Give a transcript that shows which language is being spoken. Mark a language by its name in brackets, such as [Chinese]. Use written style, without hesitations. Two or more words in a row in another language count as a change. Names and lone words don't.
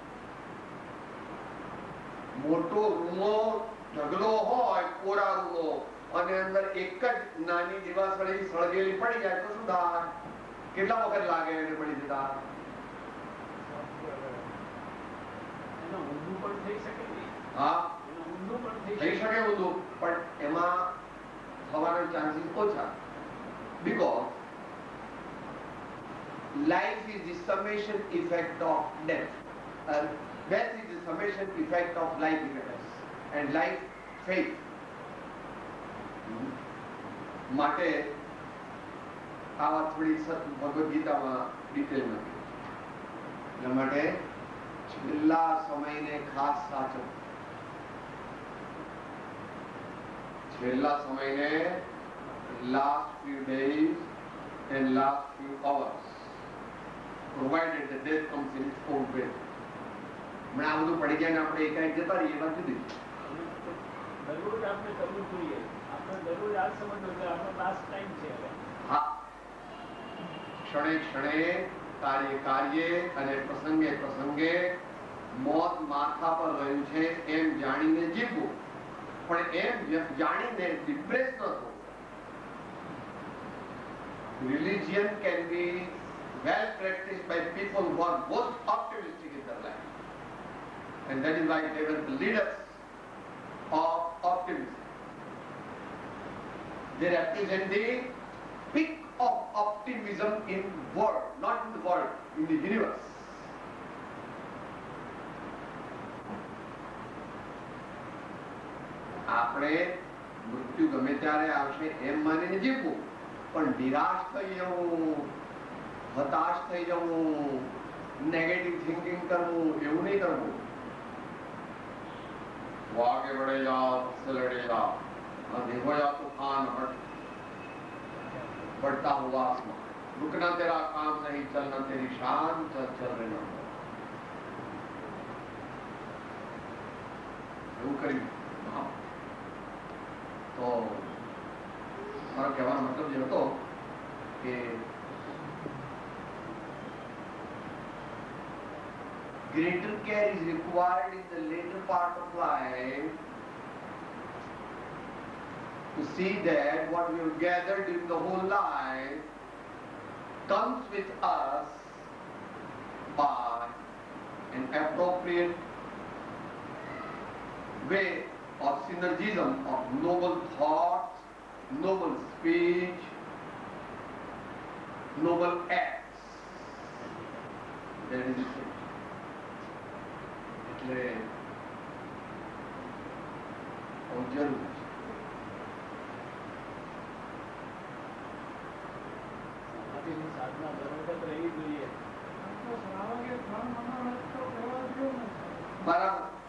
[Gujarati] મોટો રૂમો ઢગલો હોય, કોરા રૂમો, અને અંદર એક જ નાની દિવાસળી સળગેલી પડી જાય તો શું થાય? કેટલા વખત લાગે એને પડી જતા? હા, થઈ શકે ઊંધું, પણ એમાં થવાના ચાન્સીસ ઓછા. [English] Because life is the summation effect of death. Death is the summation effect of life events and life faith. [Gujarati] માટે આ વાત થોડી ભગવદ ગીતામાં ડિટેલમાં એટલા માટે છેલ્લા સમયને ખાસ સાચો. છેલ્લા સમયને [English] last few days and last few hours, provided that death comes in its own way. [Gujarati] મને આ બધું પડી જાય ને આપણે એકાએક જતા રહીએ, એ વાત જુદી. દરરોજ આપણે કરવું જોઈએ, આપણે દરરોજ આ સમજવું કે આપણો [English] last time [Gujarati] છે. હા, ક્ષણે ક્ષણે, કાર્ય કાર્યે અને પ્રસંગે પ્રસંગે મોત માથા પર રહ્યું છે એમ જાણીને જીવવું, પણ એમ જાણીને ડિપ્રેસ ન થવું. [English] Religion can be well practiced by people who are most optimistic in their life, and that is why they were the leaders of optimism. They represent the peak of optimism in world, not in the world, in the universe. [Gujarati] આપણે મૃત્યુ ગમે ત્યારે આવશે એમ માનીને જીવવું, પણ નિરાશ થઈ જવું, હતાશ થઈ જવું, [English] negative thinking [Gujarati] કરવું, એવું નહીં કરવું. [Hindi] वो आगे बढ़ेगा, उससे लड़ेगा, देखो या तूफान हट बढ़ता हुआ आसमान, रुकना तेरा काम नहीं, चलना तेरी शान, चल चल रहना. [Gujarati] એવું કરી તો મારો કહેવાનો મતલબ એ હતો કે [English] greater care is required in the later part of life to see that what we have gathered in the whole life comes with us by an appropriate way of synergism of noble thoughts, noble speech, noble acts. That is it. [Gujarati] એટલે બહુ જરૂરી છે. સાધના બરોબર રહેવી જોઈએ. બરાબર.